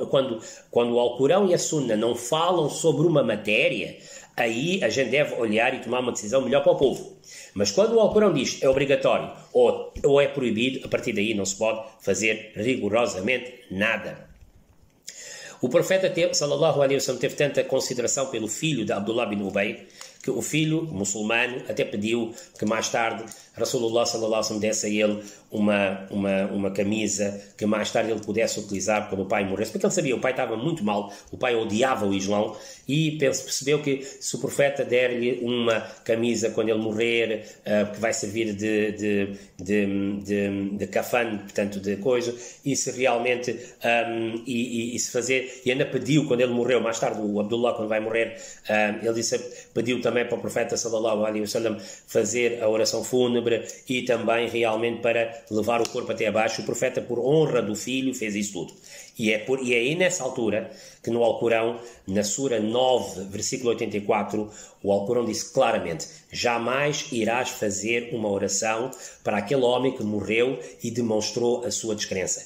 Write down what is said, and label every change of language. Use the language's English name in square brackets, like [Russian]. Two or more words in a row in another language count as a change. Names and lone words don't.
[Portuguese] Quando o Alcorão e a Sunna não falam sobre uma matéria, aí a gente deve olhar e tomar uma decisão melhor para o povo. Mas quando o Alcorão diz é obrigatório ou é proibido, a partir daí não se pode fazer rigorosamente nada. O profeta, [Arabic] صلى الله عليه وسلم, [Portuguese] teve tanta consideração pelo filho de Abdullah bin Ubay, que o filho muçulmano até pediu que mais tarde [Arabic] رسول الله صلى الله عليه وسلم [Portuguese] desse a ele uma camisa que mais tarde ele pudesse utilizar quando o pai morresse, porque ele sabia, o pai estava muito mal, o pai odiava o Islão e percebeu que se o profeta der-lhe uma camisa quando ele morrer, que vai servir de kafan, portanto de coisa, e se realmente e se fazer, e ainda pediu quando ele morreu, mais tarde o Abdullah quando vai morrer, ele pediu também também para o profeta [Arabic] صلى الله عليه وسلم [Portuguese] fazer a oração fúnebre e também realmente para levar o corpo até abaixo. O profeta, por honra do filho, fez isso tudo. E é aí nessa altura que no Alcorão, na Sura 9, versículo 84, o Alcorão disse claramente: jamais irás fazer uma oração para aquele homem que morreu e demonstrou a sua descrença.